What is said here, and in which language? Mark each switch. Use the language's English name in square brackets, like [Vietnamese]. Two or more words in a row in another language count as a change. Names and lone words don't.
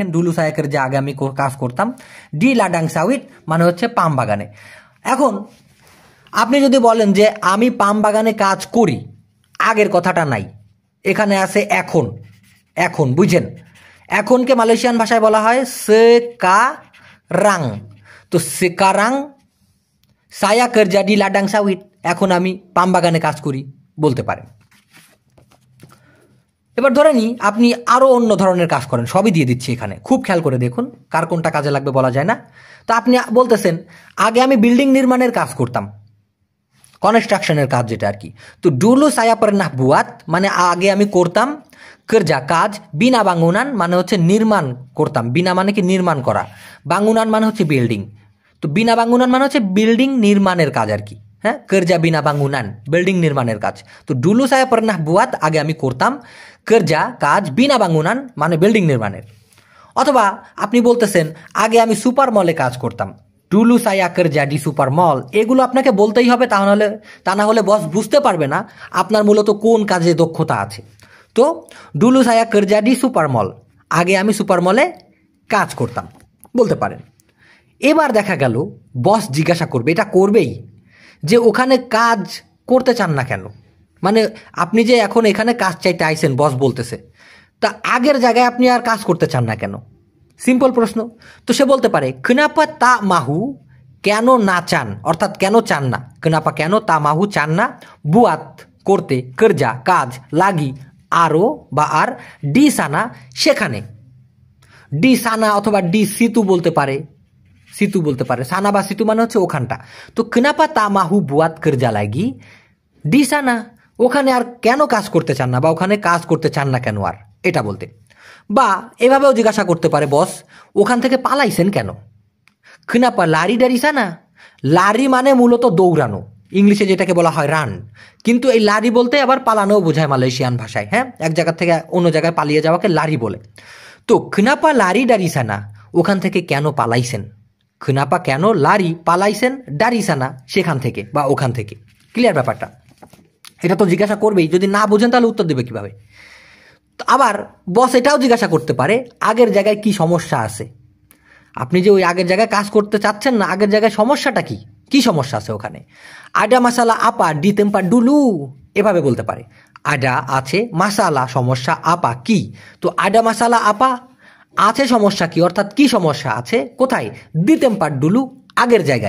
[Malay] dulu saya kerja [Bangla] আগে আমি কাজ করতাম [Malay] di ladang sawit [Bangla] মানে হচ্ছে পাম বাগানে এখন আপনি যদি বলেন যে আমি পাম বাগানে কাজ করি আগের কথাটা নাই এখানে আছে এখন এখন বুঝেন এখনকে মালয়েশিয়ান ভাষায় বলা হয় সেকারাং তো [Malay] sekarang saya kerja di ladang sawit [Bangla] এখন আমি পাম বাগানে কাজ করি বলতে পারেন এবার ধরে নি আপনি আরো অন্য ধরনের কাজ করেন সবই দিয়ে দিচ্ছি এখানে খুব খেয়াল করে দেখুন কার কোনটা কাজে লাগবে বলা যায় না তো আপনি বলতেছেন আগে আমি বিল্ডিং নির্মাণের কাজ করতাম কনস্ট্রাকশনের কাজ যেটা আর কি তো [Malay] dulu saya pernah buat [Bangla] মানে আগে আমি করতাম कर्जा কাজ [Malay] bina bangunan [Bangla] মানে হচ্ছে নির্মাণ করতাম বিনা মানে কি নির্মাণ করা বাঙ্গুনান মানে হচ্ছে বিল্ডিং তো [Malay] bina bangunan [Bangla] মানে হচ্ছে বিল্ডিং নির্মাণের কাজ আর কি হ্যাঁ [Malay] kerja bina bangunan [Bangla] বিল্ডিং নির্মাণের কাজ তো [Malay] dulu saya pernah buat [Bangla] আগে আমি করতাম कर्जा কাজ [Malay] bina bangunan [Bangla] মানে বিল্ডিং নির্মাণের অথবা আপনি বলতেছেন আগে আমি সুপার মলে কাজ করতাম [Malay] dulu saya kerja di super mall [Bangla] এগুলো আপনাকে বলতেই হবে তা না হলে বস বুঝতে পারবে না আপনার মূলত কোন কাজে দক্ষতা আছে তো [Malay] dulu saya kerja di super mall [Bangla] আগে আমি সুপার মলে কাজ করতাম বলতে পারেন এবার দেখা গেল বস জিজ্ঞাসা করবে এটা করবেই যে ওখানে কাজ করতে চান না কেন মানে আপনি যে এখন এখানে কাজ চাইতে আইছেন বস বলতেছে তা আগের জায়গায় আপনি আর কাজ করতে চান না কেন সিম্পল প্রশ্ন তো সে বলতে পারে [Malay] kenapa tak mahu [Bangla] কেন না চান অর্থাৎ কেন চান না kenapa কেন [Malay] tak mahu [Bangla] চান না বুয়াত করতে कर्जा কাজ লাগি আরো বা আর [Malay] di sana [Bangla] সেখানে [Malay] di sana [Bangla] অথবা [Malay] di situ [Bangla] বলতে পারে সানা বা সিতু মানে হচ্ছে ওখানটা তো [Malay] kenapa tak mahu buat kerja lagi di sana [Bangla] ওখানে আর কেন কাজ করতে চান না বা ওখানে কাজ করতে চান না কেন আর এটা বলতে বা এভাবেও জিজ্ঞাসা করতে পারে বস ওখান থেকে পালাইছেন কেন [Malay] kenapa lari dari sana [Bangla] লারি মানে মূলত দৌড়ানো ইংলিশে যেটাকে বলা হয় রান কিন্তু এই লারি বলতে আবার পালানোও বোঝায় মালয়েশিয়ান ভাষায় হ্যাঁ এক জায়গা থেকে অন্য জায়গায় পালিয়ে যাওয়াকে লারি বলে তো [Malay] kenapa lari dari sana [Bangla] ওখান থেকে কেন পালাইছেন kenapa কেন লারি পালাইছেন [Malay] dari sana [Bangla] সেখান থেকে বা ওখান থেকে ক্লিয়ার ব্যাপারটা এটা তো জিজ্ঞাসা করবেই যদি না বোঝেন তাহলে উত্তর দেবে কিভাবে আবার বস এটাও জিজ্ঞাসা করতে পারে আগের জায়গায় কি সমস্যা আছে আপনি যে ওই আগের জায়গায় কাজ করতে চাচ্ছেন না আগের জায়গায় সমস্যাটা কি সমস্যা আছে ওখানে [Malay] ada masalah apa di tempat dulu [Bangla] এভাবে বলতে পারে আডা আছে মাসালা সমস্যা আপা কি তো [Malay] ada masalah apa [Bangla] আছে সমস্যা কি অর্থাৎ কি সমস্যা আছে কোথায় [Malay] di tempat dulu [Bangla] আগের জায়গায়